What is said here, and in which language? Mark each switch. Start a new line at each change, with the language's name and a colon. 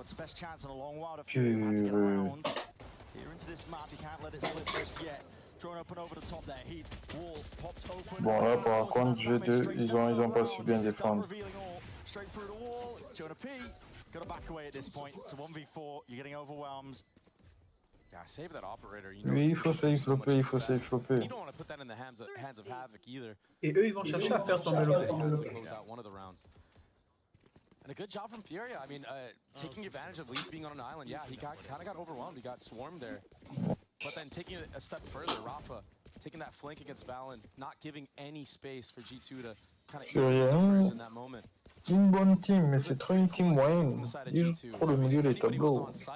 English: It's the best chance in a long while to Fury to get around. Here into this map, you can't let it slip just yet. Drawn open over the top there. Heat wall popped open.
French: Bon, là, par contre, G2, ils ont pas su bien défendre.
English: Revealing all straight through the wall. Jonah P. Got to back away at this point. It's a 1v4. You're getting overwhelmed. Yeah, save that operator. You know,
French: Oui, il faut safe flopper, il faut safe flopper.
English: You don't want to put that in the hands of Havoc either.
French: Et eux, ils vont chercher à faire tomber le
English: to close out one of the rounds. And a good job from Furia. I mean, taking advantage of Leaf being on an island. Yeah, he kind of got overwhelmed. He got swarmed there. But then taking it a step further, Rafa taking that flank against Valen, not giving any space for G2 to kind of Furia, in that moment.
French: une bonne team, mais c'est trop une team moyenne. Ils jouent trop le milieu des tableaux.